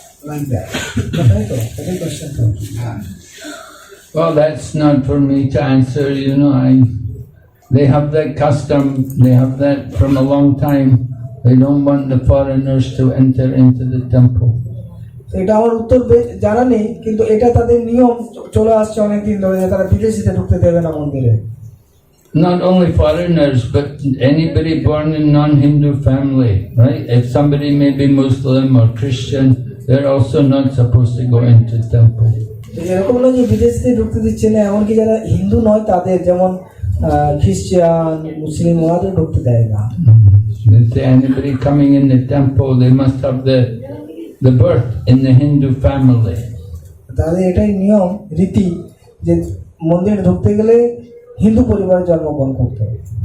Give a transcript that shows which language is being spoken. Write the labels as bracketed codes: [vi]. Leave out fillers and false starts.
[en] Like that. That's the question. Well, that's not for me to answer, you know, they have that custom, they have that from a long time. They don't want the foreigners to enter into the temple. [bn] এটা আমার উত্তর জানা নেই, কিন্তু এটা তাদের নিয়ম চলে আসছে অনেকদিন ধরে যে তারা বিদেশিতে ঢুকতে দেবে না মন্দিরে। [en] Not only foreigners, but anybody born in non-Hindu family, right? If somebody may be Muslim or Christian, they're also not supposed to go into the temple. [bn] এরকম নয় যে বিদেশিতে ঢুকতে দিচ্ছে না, এমনকি যারা হিন্দু নয় তাদের, যেমন খ্রিস্টান, মুসলিম, ওরাও ঢুকতে দেয় না। [en] They say anybody coming in the temple, they must have the birth in the Hindu family. [bn] তাদের এটাই নিয়ম রীতি যে মন্দিরে ঢুকতে গেলে হিন্দু পরিবারে জন্মগ্রহণ করতে হবে।